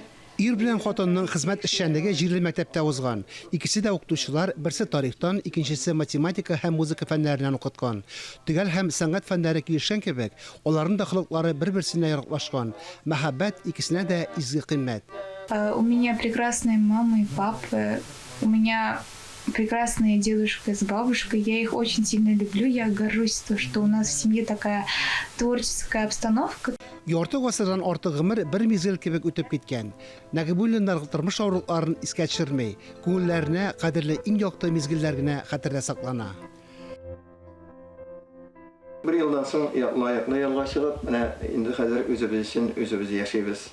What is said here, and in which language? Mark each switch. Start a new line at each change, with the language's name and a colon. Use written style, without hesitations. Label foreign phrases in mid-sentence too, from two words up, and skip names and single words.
Tatar: Ир белән хатынның хезмәт эшчәнлеге җирле мәктәптә узган. Икесе дә укытучылар, берсе тарихтан, икенчесе математика һәм музыка фәннәреннән укыткан. Төгәл һәм сәнгать фәннәре килешкән кебек, аларның да холыклары бер-берсенә яраклашкан. Мәхәббәт икесенә дә изге кыйммәт.
Russian: У меня прекрасные мама и папа. У меня прекрасные дедушка с бабушкой. Я их очень сильно люблю. Я горжусь, что у нас в семье такая творческая обстановка.
Tatar: Ярты гасырдан артык гомер бер мизгел кебек үтеп киткән. Нәгыйбуллиннар тормыш авырлыкларын искә төшермәй, күңелләренә кадерле иң якты мизгелләр генә хәтердә саклана. Бер елдан соң лаеклы ялга чыгып, менә инде хәзер үзебез өчен үзебез яшибез.